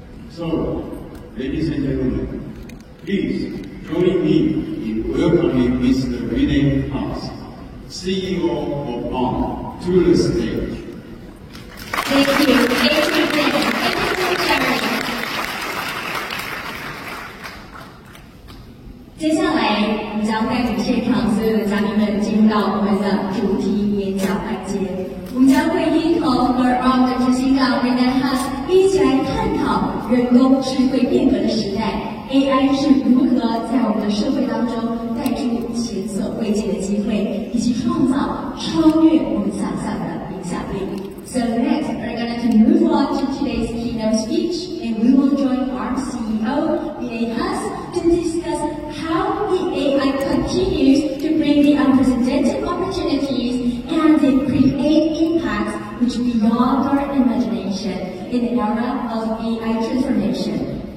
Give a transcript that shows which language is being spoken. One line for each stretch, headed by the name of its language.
English: So, ladies and gentlemen, please join me in welcoming Mr. Rene Haas, CEO of ARM, to the stage. Thank you. Thank you, Rene.
Chinese: 接下来，我们将带领现场所有的嘉宾们进入到我们的主题演讲环节。我们将会一同和 ARM 的执行长 Rene Haas 一起来探讨人工智慧变革的时代 ，AI 是如何在我们的社会当中带出前所未见的机会，以及创造超越我们想象的影响力。
English: So next, we're going to move on to today's keynote speech, and we will join ARM CEO Rene Haas to discuss how the AI continues to bring the unprecedented opportunities and to create impacts which beyond our imagination in the era of AI transformation.